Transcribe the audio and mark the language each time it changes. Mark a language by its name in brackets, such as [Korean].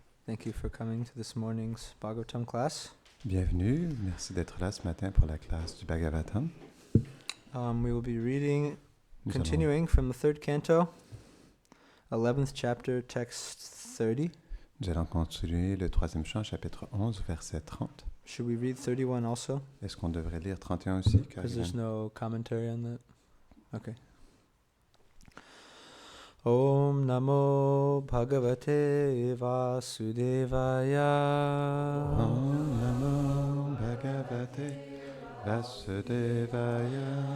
[English] Thank you for coming to this morning's Bhagavatam class. [French] Bienvenue, merci d'être là ce matin pour la classe du Bhagavatam. [English] We will be reading, [French] Nous [English] continuing from the third canto, 11th chapter, text 30. [French] Nous allons continuer le troisième chant, chapitre 11, verset 30. [English] Should we read 31 also? [French] Est-ce qu'on devrait lire 31 aussi? [English] Because there's no commentary on that. Okay. [Sanskrit] Om Namo Bhagavate Vasudevaya. Om Namo Bhagavate Vasudevaya.